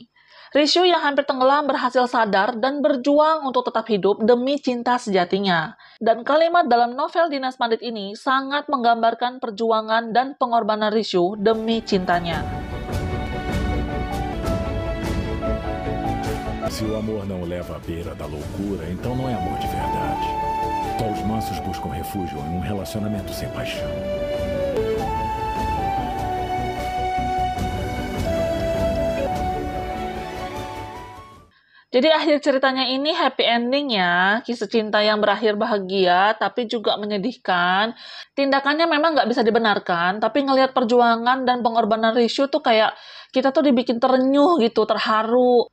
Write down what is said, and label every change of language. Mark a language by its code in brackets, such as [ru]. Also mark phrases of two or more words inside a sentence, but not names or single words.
[id] Rishu yang hampir tenggelam berhasil sadar dan berjuang untuk tetap hidup demi cinta sejatinya. Dan kalimat dalam novel Dinas Pandit ini sangat menggambarkan perjuangan dan pengorbanan Rishu demi cintanya. [pt] Se o amor não leva à beira da loucura, então não é amor de verdade. Só os mansos buscam refúgio em um relacionamento sem paixão. [id] Jadi akhir ceritanya ini [en] happy ending [id] ya, kisah cinta yang berakhir bahagia tapi juga menyedihkan. Tindakannya memang nggak bisa dibenarkan, tapi ngelihat perjuangan dan pengorbanan Rishu tuh kayak kita tuh dibikin terenyuh gitu, terharu.